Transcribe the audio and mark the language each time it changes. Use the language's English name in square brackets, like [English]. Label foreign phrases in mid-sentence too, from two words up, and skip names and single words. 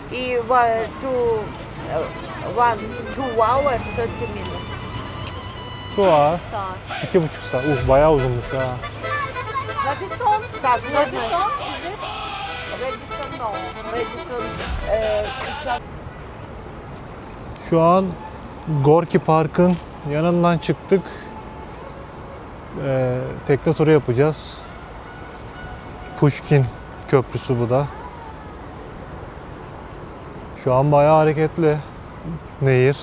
[English] One, 2 hours, 30 minutes. 2 hour. [Turkish] Saat. 2,5 saat. Bayağı uzunmuş ha. Radisson. [Russian] Так, Radisson можно. [English] is it? Radisson, no. [Russian] Radisson, сейчас. [Turkish] Şu an Gorki Park'ın yanından çıktık. Tekne turu yapacağız. Pushkin Köprüsü bu da. Şu an bayağı hareketli nehir.